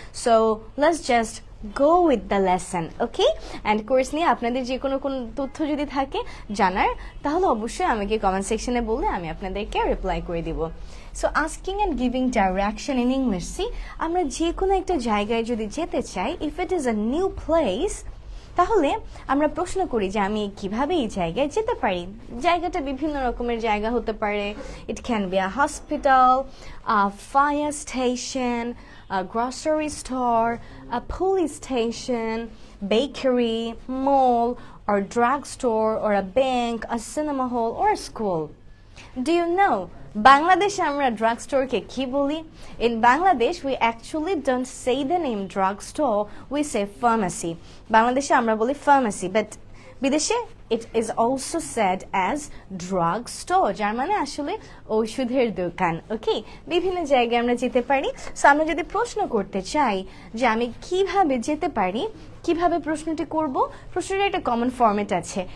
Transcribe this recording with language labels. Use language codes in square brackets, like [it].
[en] So let's just go with the lesson. [bn] Okay, and course নিয়ে আপনাদের যে কোনো তথ্য যদি থাকে জানার, তাহলে অবশ্যই আমাকে কমেন্ট সেকশনে বললে আমি আপনাদেরকে রিপ্লাই করে দিব। [en] So asking and giving direction in English. [bn] C, আমরা যে কোনো একটা জায়গায় যদি যেতে চাই, [en] if it is a new place, [bn] তাহলে আমরা প্রশ্ন করি যে আমি কিভাবে এই জায়গায় যেতে পারি। জায়গাটা বিভিন্ন রকমের জায়গা হতে পারে। [en] It can be a hospital, a fire station, a grocery store, a police station, bakery, mall, or drugstore, or a bank, a cinema hall, or a school. Do you know, [bn] বাংলাদেশে আমরা ড্রাগ স্টোরকে কি বলি? [en] In Bangladesh, we actually don't say the name drugstore, we say pharmacy. [bn] বাংলাদেশে আমরা বলি pharmacy, but বিদেশে [en] it is also said as drug store, [bn] যার মানে আসলে ঔষধের দোকান। ওকে, বিভিন্ন জায়গায় আমরা যেতে পারি। সো আমরা যদি প্রশ্ন করতে চাই যে আমি কিভাবে যেতে পারি, কিভাবে প্রশ্নটি করব, প্রশ্নের একটা কমন ফরম্যাট আছে।